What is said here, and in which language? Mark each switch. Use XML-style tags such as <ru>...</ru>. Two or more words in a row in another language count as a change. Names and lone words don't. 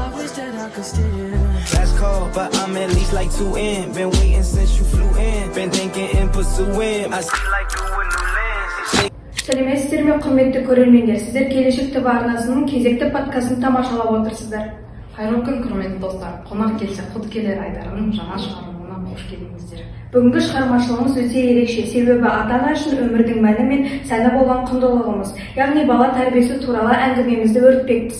<en>wish that I could steer. Last call, but I'm at least like 2 in. Been waiting since you flew in. Been thinking and pursuing. I see like you with new lens.</en> <kk>Сәлеметсіздер ме, құрметті көрермендер. Сіздер Келешек ТВ арнасының кезекті подкастын тамашалап отырсыздар. Қайырлы күн, құрметті достар. Қонақ келсе құт келер айдарының жаңа шығармаларына қош келдіңіздер. Бүгінгі шығармашылығымыз өте ерекше, себебі ата-ана үшін өмірдің мәні мен сәні болған құндылығымыз, яғни бала тәрбиесі туралы әңгімемізді өрбітпекпіз.</kk>